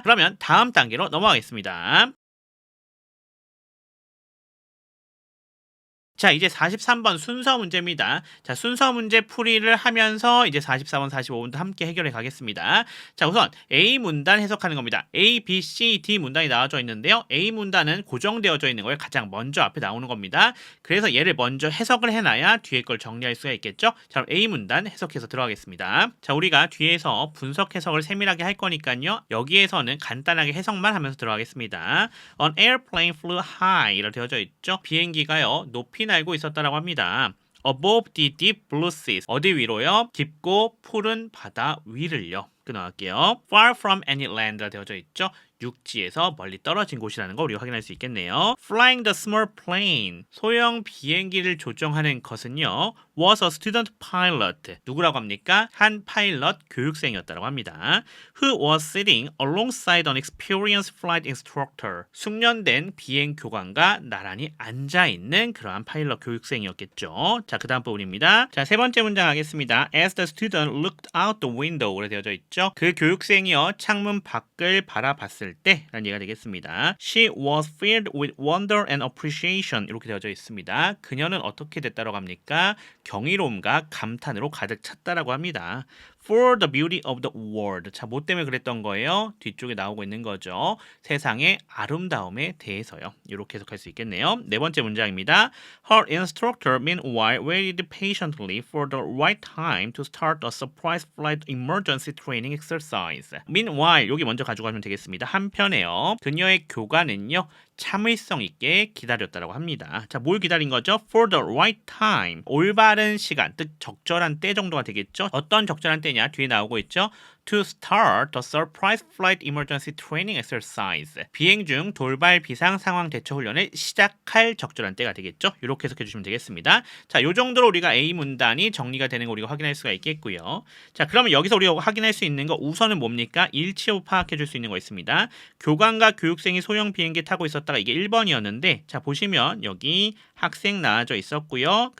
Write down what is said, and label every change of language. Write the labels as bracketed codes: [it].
[ko] 그러면 다음 단계로 넘어가겠습니다. 자, 이제 43번 순서 문제입니다. 자, 순서 문제 풀이를 하면서 이제 44번, 45번도 함께 해결해 가겠습니다. 자, 우선 A 문단 해석하는 겁니다. A, B, C, D 문단이 나와져 있는데요. A 문단은 고정되어져 있는 거에 가장 먼저 앞에 나오는 겁니다. 그래서 얘를 먼저 해석을 해놔야 뒤에 걸 정리할 수가 있겠죠. 자, 그럼 A 문단 해석해서 들어가겠습니다. 자, 우리가 뒤에서 분석 해석을 세밀하게 할 거니까요. 여기에서는 간단하게 해석만 하면서 들어가겠습니다. [en] An airplane flew high [ko] 이렇게 되어져 있죠. 비행기가요. 높이 날고 있었다라고 합니다. [en] Above the deep blue seas. [ko] 어디 위로요? 깊고 푸른 바다 위를요. 끊어갈게요. [en] Far from any land가 [ko] 되어져 있죠. 육지에서 멀리 떨어진 곳이라는 거 우리가 확인할 수 있겠네요. [en] Flying the small plane. [ko] 소형 비행기를 조종하는 것은요. [en] Was a student pilot. [ko] 누구라고 합니까? 한 파일럿 교육생이었다고 합니다. [en] Who was sitting alongside an experienced flight instructor. [ko] 숙련된 비행 교관과 나란히 앉아있는 그러한 파일럿 교육생이었겠죠. 자, 그 다음 부분입니다. 자, 세 번째 문장 하겠습니다. [en] As the student looked out the window로 [ko] 되어져 있죠. 그 교육생이요. 창문 밖을 바라봤을 때 라는 얘기가 되겠습니다. [en] She was filled with wonder and appreciation [ko] 이렇게 되어져 있습니다. 그녀는 어떻게 됐다고 합니까? 경이로움과 감탄으로 가득 찼다라고 합니다. [en] For the beauty of the world. [ko] 자, 뭐 때문에 그랬던 거예요? 뒤쪽에 나오고 있는 거죠. 세상의 아름다움에 대해서요. 이렇게 해석할 수 있겠네요. 네 번째 문장입니다. [en] Her instructor meanwhile waited patiently for the right time to start a surprise flight emergency training exercise. Meanwhile, [ko] 여기 먼저 가져가면 되겠습니다. 한편에요. 그녀의 교관은요. 참을성 있게 기다렸다라고 합니다. 자, 뭘 기다린 거죠? [en] For the right time. [ko] 올바른 시간, 즉 적절한 때 정도가 되겠죠. 어떤 적절한 때냐? 뒤에 나오고 있죠. [en] To start the surprise flight emergency training exercise. [ko] 비행 중 돌발 비상 상황 대처 훈련을 시작할 적절한 때가 되겠죠. 이렇게 해석해 주시면 되겠습니다. 자, 요 정도로 우리가 A 문단이 정리가 되는 거 우리가 확인할 수가 있겠고요. 자, 그러면 여기서 우리가 확인할 수 있는 거 우선은 뭡니까? 일치호 파악해 줄 수 있는 거 있습니다. 교관과 교육생이 소형 비행기 타고 있었다가 이게 1번이었는데, 자, 보시면 여기 학생 나와져 있었고요.